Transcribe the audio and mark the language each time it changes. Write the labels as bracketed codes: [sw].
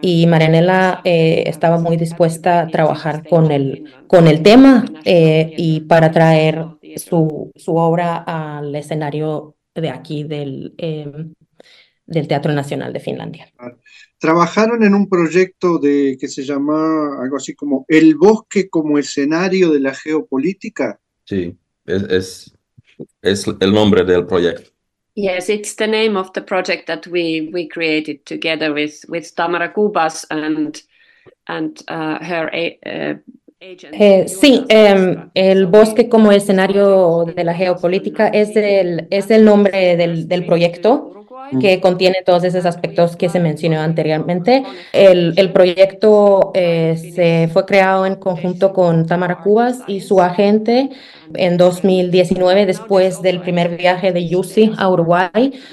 [es] Y Marianella estaba muy dispuesta a trabajar con el tema y para traer su obra al escenario de aquí del Teatro Nacional de Finlandia. Trabajaron en un proyecto que se llamaba algo así como El Bosque como Escenario de la Geopolítica. Sí, es el nombre del proyecto. [en] Yes, it's the name of the project that we created together with Tamara Cubas and her agent. [es] Sí, El Bosque como Escenario de la Geopolítica es el nombre del proyecto, que contiene todos esos aspectos que se mencionó anteriormente. El proyecto se fue creado en conjunto con Tamara Cubas y su agente en 2019, después del primer viaje de Yussi a Uruguay.